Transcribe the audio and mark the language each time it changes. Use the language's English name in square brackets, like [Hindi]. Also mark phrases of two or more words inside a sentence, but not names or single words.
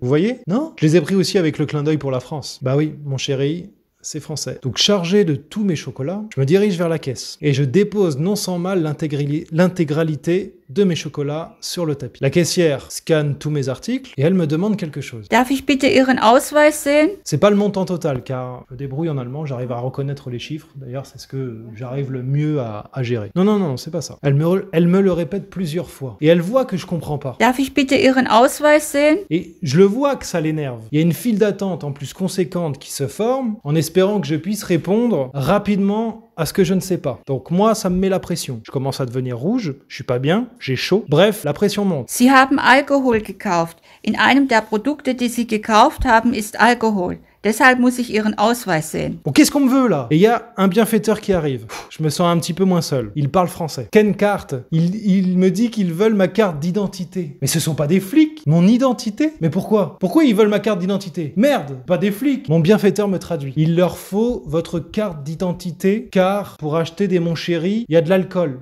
[French] Vous voyez? Non? Je les ai pris aussi avec le clin d'œil pour la France. Bah oui, mon chéri, c'est français. Donc chargé de tous mes chocolats, je me dirige vers la caisse et je dépose non sans mal l'intégralité de mes chocolats sur le tapis. La caissière scanne tous mes articles et elle me demande quelque chose. [German] Darf ich bitte Ihren Ausweis sehen? [French] C'est pas le montant total car je me débrouille en allemand, j'arrive à reconnaître les chiffres. D'ailleurs, c'est ce que j'arrive le mieux à gérer. Non, c'est pas ça. Elle me le répète plusieurs fois et elle voit que je comprends pas. [German] Darf ich bitte Ihren Ausweis sehen? [French] Et je le vois que ça l'énerve. Il y a une file d'attente en plus conséquente qui se forme en espérant que je puisse répondre rapidement à ce que je ne sais pas. Donc moi, ça me met la pression. Je commence à devenir rouge, je suis pas bien, j'ai chaud. Bref, la pression monte. [German] Sie haben Alkohol gekauft. In einem der Produkte, die Sie gekauft haben, ist Alkohol. Deshalb muss ich Ihren Ausweis sehen. [French] Bon, qu'est-ce qu'on me veut là? Et il y a un bienfaiteur qui arrive. Je me sens un petit peu moins seul. Il parle français. Quelle carte? Il me dit qu'ils veulent ma carte d'identité. Mais ce sont pas des flics. Mon identité? Mais pourquoi? Pourquoi ils veulent ma carte d'identité? Merde, pas des flics. Mon bienfaiteur me traduit. Il leur faut votre carte d'identité car pour acheter des mon chéri, il y a de l'alcool.